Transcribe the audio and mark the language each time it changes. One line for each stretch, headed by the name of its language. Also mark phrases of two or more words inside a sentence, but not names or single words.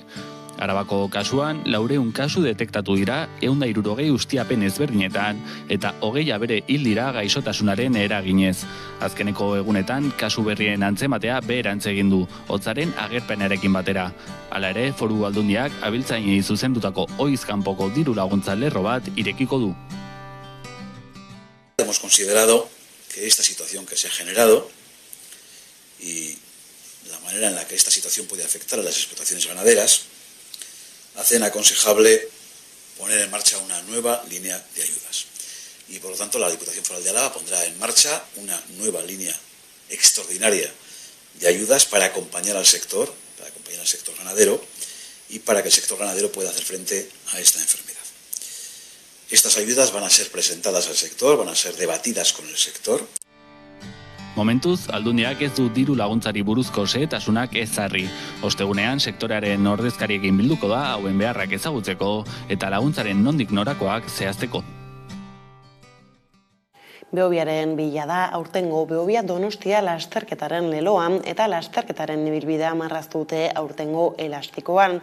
Basque: Arabako kasuan 400 kasu detektatu dira 160 ustiapen ezberdinetan eta 20 bere hil dira gaixotasunaren eraginez. Azkeneko egunetan kasu berrien antzematea beherantz egin du, hotzaren agerpenarekin batera. Hala ere, Foru Aldundiak abeltzainei zuzendutako ohiz kanpoko diru laguntza lerro bat irekiko du.
Spanish: Hemos considerado que esta situación que se ha generado y la manera en la que esta situación puede afectar a las explotaciones ganaderas hacen aconsejable poner en marcha una nueva línea de ayudas. Y por lo tanto la Diputación Foral de Álava pondrá en marcha una nueva línea extraordinaria de ayudas para acompañar al sector ganadero y para que el sector ganadero pueda hacer frente a esta enfermedad. Estas ayudas van a ser presentadas al sector, van a ser debatidas con el sector.
Basque: Momentuz, Aldundiak ez du diru laguntzari buruzko xehetasunak ezarri. Ostegunean, sektorearen ordezkariekin bilduko da hauen beharrak ezagutzeko eta laguntzaren nondik norakoak zehazteko. Behobiaren bila da, aurtengo Behobia Donostia lasterketaren leloan eta lasterketaren ibilbidea marraztute aurtengo elastikoan.